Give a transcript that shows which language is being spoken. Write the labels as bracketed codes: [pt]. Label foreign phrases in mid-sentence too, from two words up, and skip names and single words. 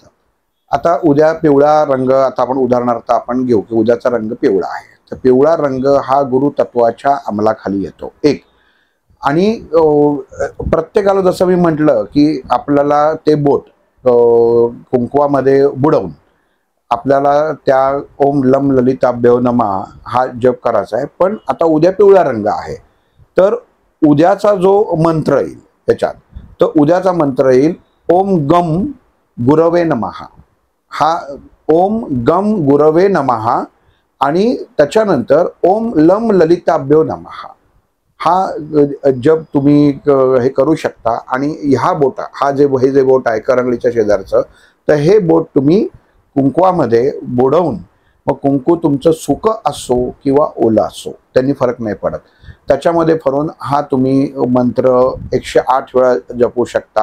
[mr] आता उद्या पिवळा रंग, आता आपण उदाहरणार्थ आपण घेऊ की उद्याचा रंग पिवळा आहे. तर पिवळा रंग हा गुरु तत्वाच्या अंमलाखाली येतो एक. आणि प्रत्येकाला जसं मी म्हटलं की आपल्याला ते बोट कुंकवामध्ये बुडवून आपल्याला त्या [sa] ओम लम ललिताभ्यो नमः [mr] हा जप करायचा आहे. पण आता उद्या पिवळा रंग आहे तर उद्याचा जो मंत्र येईल त्याच्यात, तर उद्याचा मंत्र येईल [sa] ओम गम गुरवे नमः. [mr] हा [sa] ओम गम गुरवे नमः [mr] आणि त्याच्यानंतर [sa] ओम लम ललिताभ्यो नमः [mr] हा जप तुम्ही हे करू शकता. आणि ह्या बोटा, हे जे बोट आहे करंगळीच्या शेजारचं, तर हे बोट तुम्ही कुंकवामध्ये बुडवून, मग कुंकू तुमचं सुकं असो किंवा ओलं असो त्यांनी फरक नाही पडत, त्याच्यामध्ये फरून हा तुम्ही मंत्र 108 वेळा जपू शकता.